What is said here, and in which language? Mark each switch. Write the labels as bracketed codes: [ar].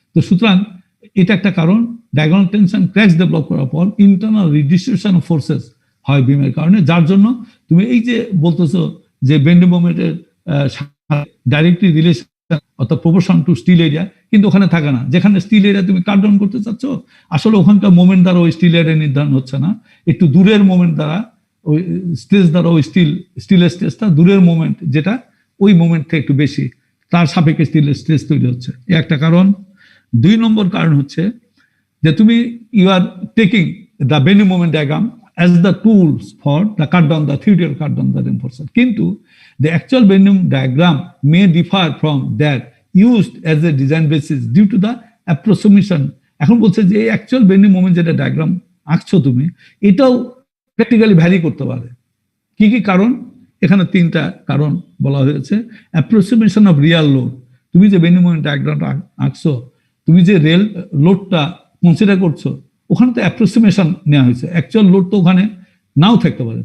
[bn] তো সুতরাং এটা একটা কারণ, ডায়াগোনাল টেনশন ক্র্যাকস ডেভেলপ করার পর ইন্টারনাল রিডিস্ট্রিবিউশন অফ ফোর্সেস হয় বিমের কারণে, যার জন্য তুমি এই যে বলতেছো যে বেন্ডিং মোমেন্টের ডাইরেক্টলি রিলেশন অর্থাৎ প্রপোর্শন টু স্টিল এরিয়া, কিন্তু ওখানে থাকে না। যেখানে স্টিল এরিয়া তুমি কাট ডাউন করতে চাচ্ছ, আসলে ওখানকার মোমেন্ট দ্বারা ওই স্টিল এরিয়া নির্ধারণ হচ্ছে না, একটু দূরের মোমেন্ট দ্বারা, ওই স্ট্রেস দ্বারা ওই স্টিলের স্ট্রেসটা দূরের মোমেন্ট যেটা ওই মোমেন্ট থেকে একটু বেশি, তার সাপেক্ষে স্টিলের স্ট্রেস তৈরি হচ্ছে, এই একটা কারণ। 2 নম্বর কারণ হচ্ছে যে তুমি [en] you are taking the bending moment diagram as the tools for the cut down, the theoretical cut down the reinforcement, [bn] কিন্তু [en] the actual bending diagram may differ from that used as a design basis due to the approximation। [bn] এখন বলছে যে এই actual bending moment যেটা diagram আঁকছো তুমি, এটাও practically vary করতে পারে। কি কি কারণ, এখানে 3টা কারণ বলা হয়েছে। অ্যাপ্রক্সিমেশন অফ রিয়াল লোড, তুমি যে বেন্ডিং মোমেন্ট ডায়াগ্রামটা আঁকছো, তুমি যে রেল লোডটা কনসিডার করছো, ওখানে তো অ্যাপ্রক্সিমেশন নেওয়া হয়েছে, অ্যাকচুয়াল লোড তো ওখানে নাও থাকতে পারে।